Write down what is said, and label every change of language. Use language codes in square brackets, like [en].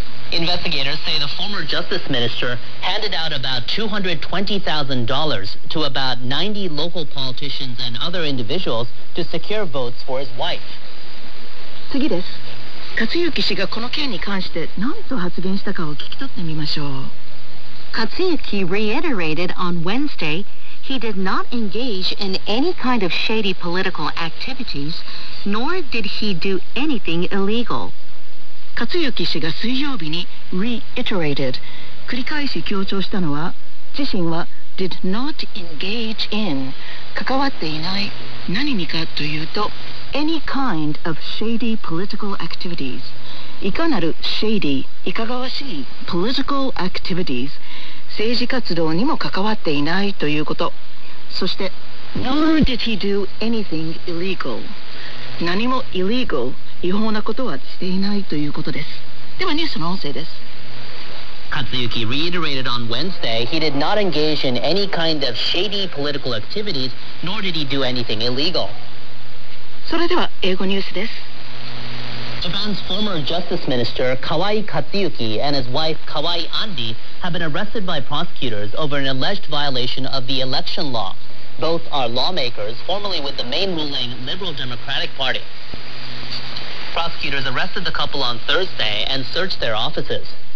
[en] Investigators say the former justice minister handed out about $220,000 to about 90 local politicians and other individuals to secure votes for his wife。 [ja] 次です。克行氏がこの件に関して何と発言したかを聞き取ってみましょう。 [en] 克行 reiterated on Wednesday he did not engage in any kind of shady political activities nor did he do anything illegal。 [ja] 克行氏が水曜日に reiterated 繰り返し強調したのは自身は [en] did not engage in [ja] 関わっていない。何にかというと [en] Any kind of shady political activities [ja] いかなる shady いかがわしい [en] political activities [ja] 政治活動にも関わっていないということ。そして [en] Nor did he do anything illegal [ja] 何も illegal 違法なことはしていないということです。ではニュースの音声です。 [en] Katsuyuki reiterated on Wednesday he did not engage in any kind of shady political activities nor did he do anything illegal [ja] それでは英語ニュースです。 [en] Japan's former Justice Minister Kawai Katsuyuki and his wife Kawai Andi have been arrested by prosecutors over an alleged violation of the election law. Both are lawmakers formerly with the main ruling Liberal Democratic Party. Prosecutors arrested the couple on Thursday and searched their offices.